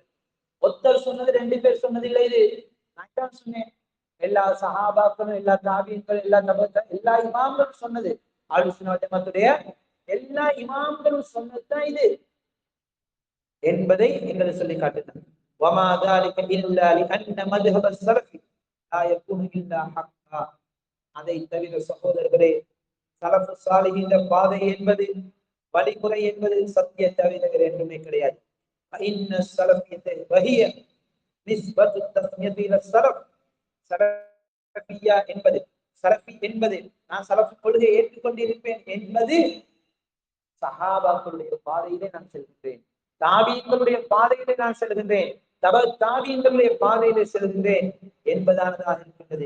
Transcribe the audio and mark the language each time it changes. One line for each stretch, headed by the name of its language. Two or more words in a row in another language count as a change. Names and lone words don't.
Tamil: ஒருத்தர் சொன்னது, 2 பேர் சொன்னது இல்லை. இது நான் தான் சொன்னேன். எல்லா சஹாபாக்களும், எல்லா தாபியங்களும், எல்லா இமாம்களும் சொன்னது.
Arabic: أهل السنة والجماعة
Tamil: எல்லா இமாம்களும் சொன்னதுதான் இது என்பதை எங்களை சொல்லி காட்டுகிறார்.
Arabic: வமா ذلك الا لان مذهب السلف لا يكون الا حقا.
Tamil: அதை தவிர சகோதரர்களே,
Arabic: السلف الصالحين
Tamil: பாதை என்பது, வழிமுறை என்பது சத்திய தவிர வேறு என்றுமே கிடையாது.
Arabic: إن السلفية وهي نسبة تسمية إلى سلف.
Tamil: சலஃபியா என்பது, சலஃபி என்பது, நான் சலஃப் கொள்கையை ஏற்றுக்கொண்டிருப்பேன் என்பது சஹாபாக்களுடைய பாதையிலே நான் செல்கின்றேன், தாபீன்களுடைய பாதையிலே நான் செல்கின்றேன், தாபீன்களுடைய பாதையிலே செல்கின்றேன் என்பதானதாக இருக்கின்றது.